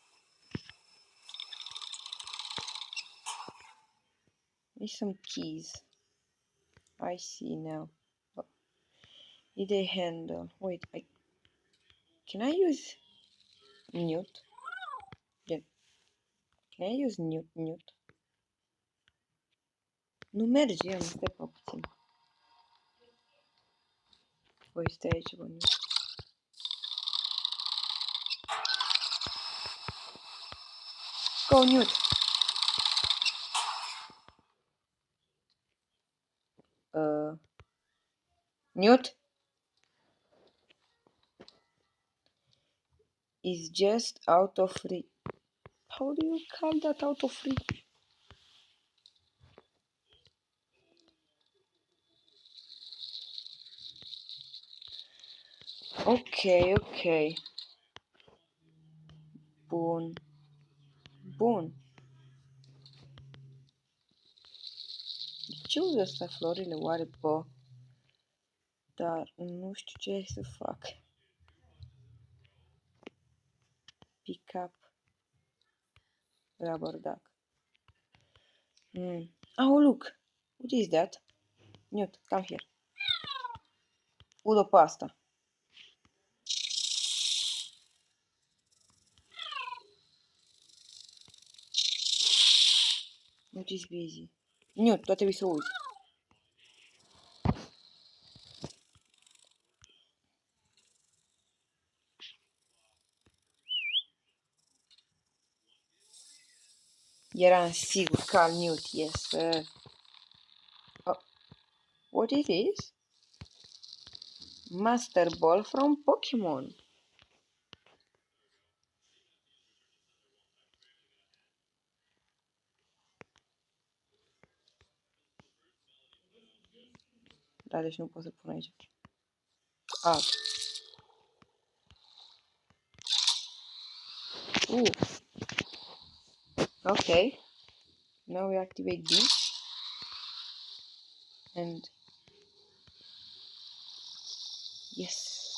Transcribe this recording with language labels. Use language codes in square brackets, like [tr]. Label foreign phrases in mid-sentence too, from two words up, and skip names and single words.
[en] Need some keys. I see now. Oh. Need a handle. Wait, can I use Newt? Yeah. Can I use Newt? [ro] Nu merge, am stai pe puțin. Voi stai aici, bă, Newt. [en] Go, Newt! Newt? Is just out of reach. How do you call that out of reach? Ok. [ro] Bun. Ce uză ăsta florile oare, bă? Dar nu știu ce să fac. [en] Pick up rubber duck. Oh, look. What is that? Newt, come here. [ro] Udă pe asta. [en] Newt is busy. Newt, [ro] tu trebuie să uiți. Eram sigur că al Newt, [en] yes, sir. Oh, what is this? Master Ball from Pokemon. [ro] Da, deci nu pot să pun aici. [en] Ah. Okay. Now we activate this. And yes.